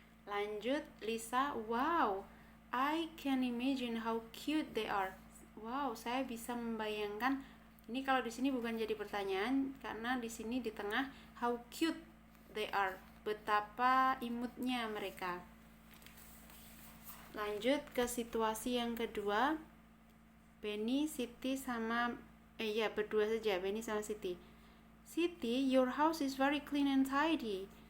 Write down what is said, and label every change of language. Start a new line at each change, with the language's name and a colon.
Indonesian: Lanjut,
English: Lisa, wow, I can imagine how cute they are.
Indonesian: Wow, saya bisa membayangkan. Ini kalau di sini bukan jadi pertanyaan, karena di sini di tengah,
English: how cute they are.
Indonesian: Betapa imutnya mereka. Lanjut ke situasi yang kedua. Benny, Siti sama berdua saja, Benny sama Siti.
English: Siti, your house is very clean and tidy.